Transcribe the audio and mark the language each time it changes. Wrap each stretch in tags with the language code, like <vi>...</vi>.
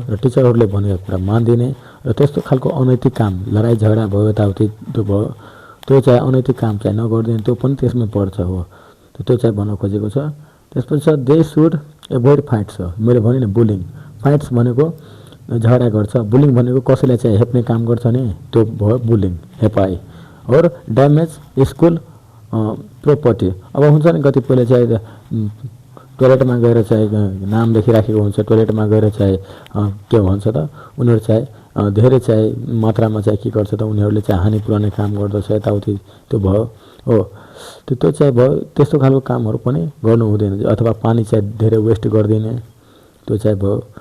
<ne>र टिचरहरूले भनेको कुरा मानिदिने र त्यस्तो खालको अनैतिक काम लडाइँ झगडा भयो यताउति त्यो भयो त्यो चाहिँ अनैतिक काम चाहिँ नगरिदिने त्यो पनि त्यसमै पर्छ हो। त्यो चाहिँ भन्न खोजेको छ। त्यसपछि छ</ne> <en>They should avoid fights.</en> <ne>मैले भने नि बुलिङ, फाइट्स भनेको झगडा गर्छ, बुलिङ भनेको कसैलाई चाहिँ हेप्ने काम गर्छ नि त्यो भयो बुलिङ, हेपाइ।</ne> <en>और damage school property.</en> <ne>अब हुन्छ नि कतिपयले चाहिँ टोइलेटमा गएर चाहिँ नाम लेखिराखेको हुन्छ, टोइलेटमा गएर चाहिँ के भन्छ त उनीहरू चाहिँ धेरै चाहिँ मात्रामा चाहिँ के गर्छ त उनीहरूले चाहिँ हानि पुर्याउने काम गर्दछ यताउति त्यो भयो हो। त्यो चाहिँ भयो त्यस्तो खालको कामहरू पनि गर्नु हुँदैन। अथवा पानी चाहिँ धेरै वेस्ट गरिदिने त्यो चाहिँ भयो।</ne>